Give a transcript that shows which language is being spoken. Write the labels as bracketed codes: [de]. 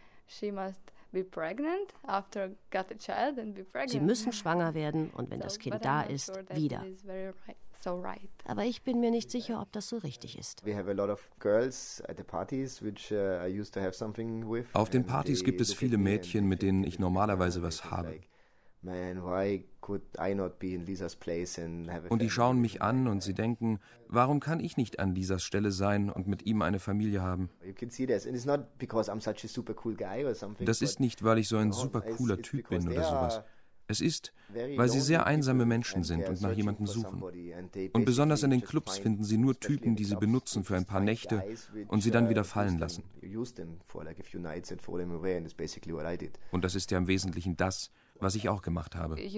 [de] Sie müssen schwanger werden und wenn das Kind da ist, wieder. [en] So right. [de] Aber ich bin mir nicht sicher, ob das so richtig ist. [en] We have a lot of girls at the parties, which I used to have something with. [de] Auf den Partys gibt es viele Mädchen, mit denen ich normalerweise was habe. [en] Man, why could I not be in Lisa's place and have a? [de] Und die schauen mich an und sie denken, warum kann ich nicht an Lisas Stelle sein und mit ihm eine Familie haben? [en] You can see this, and it's not because I'm such a super cool guy or something. [de] Das ist nicht, weil ich so ein super cooler Typ bin oder sowas. Es ist, weil sie sehr einsame Menschen sind und nach jemandem suchen. Und besonders in den Clubs finden sie nur Typen, die sie benutzen für ein paar Nächte und sie dann wieder fallen lassen. Und das ist ja im Wesentlichen das, was ich auch gemacht habe.